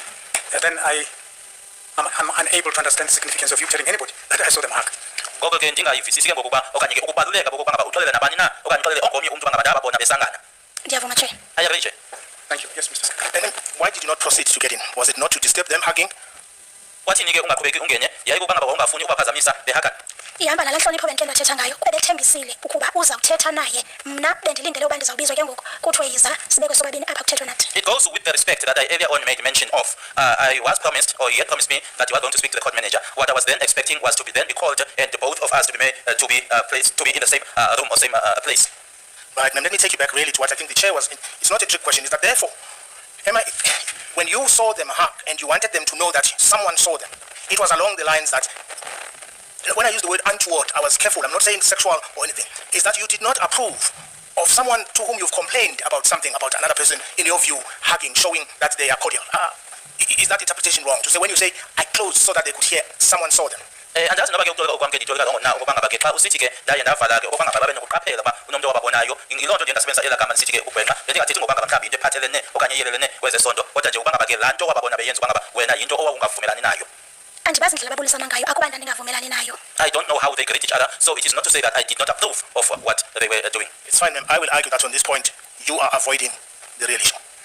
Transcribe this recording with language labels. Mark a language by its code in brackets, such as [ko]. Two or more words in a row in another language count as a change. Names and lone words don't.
[en] And then I'm unable to understand the significance of you telling anybody that I saw them hug. I agree, Chair. Thank you. Yes, Mr. Secretary. And then why did you not proceed to get in? Was it not to disturb them hugging? [xh] ihamba nale nhlonipho bento endathetha ngayo ebethembisile ukuba uzawuthetha naye mna bendilindele uba ndizawubizwa ke ngoku kuthiwe yiza sibekwe sobabini apha kuthetho nathi. [en] It goes with the respect that I earlier on made mention of. I was promised, or he had promised me, that you are going to speak to the court manager. What I was then expecting was to be called and both of us to be placed to be in the same room or same place. Right, now let me take you back really to what I think the chair was. It's not a trick question. Is that therefore, when you saw them hug and you wanted them to know that someone saw them, it was along the lines that, when I use the word untoward, I was careful. I'm not saying sexual or anything. Is that you did not approve of of someone to whom you've complained about something, about another person, in your view, hugging, showing that they are cordial. Is that interpretation wrong? To say when you say, I closed so that they could hear, someone saw them. [xh] andazi noba ke ukutolika okwamke nditolika ngona okubanga bake xa usithi ke ndaye ndavala ke okubanga babe nokuqaphela uba unomntu owababonayo iloo nto nje ndasebenzisa elaa gama ndisithi ke ugwenxa bendingathethi ngokubanga mhlawumbi into ephathelene okanye iyelelene kwezesonto kodwa nje ukubanga bake laa nto wababona beyenza ubanga wena yinto owawungavumelani nayo. Andibazi indlela ababulisana ngayo akuba ndandingavumelani nayo. [en] I don't know how they greet each other, so it is not to say that I did not approve of what they were doing. It's fine, ma'am. I will argue that on this point, you are avoiding the real issue.